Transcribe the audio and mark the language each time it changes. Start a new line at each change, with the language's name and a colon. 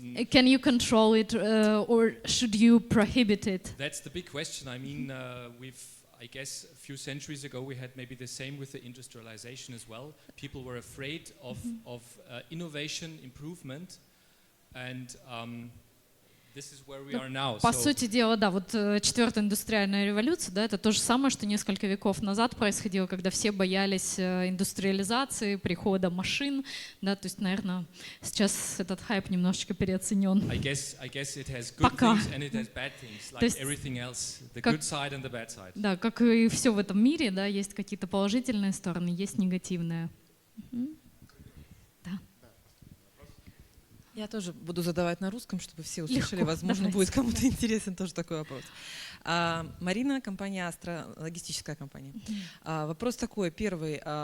English: Can you control it, or should you prohibit it? That's the big question. I mean, I guess a few centuries ago we had maybe the same with the industrialization as well. People were afraid of innovation, improvement, and this is where we are now.
Russian: По сути дела, да, вот четвертая индустриальная революция, да, это то же самое, что несколько веков назад происходило, когда все боялись индустриализации, прихода машин, да, то есть, наверное, сейчас этот хайп немножечко переоценен.
English: I guess it has good things and it has bad things, like everything else, the good side and the bad side.
Russian: Да, как и все в этом мире, да, есть какие-то положительные стороны, есть негативные. Я тоже буду задавать на русском, чтобы все услышали. Возможно, будет кому-то интересен тоже такой вопрос. Марина, компания Астра, логистическая компания. Вопрос такой, первый.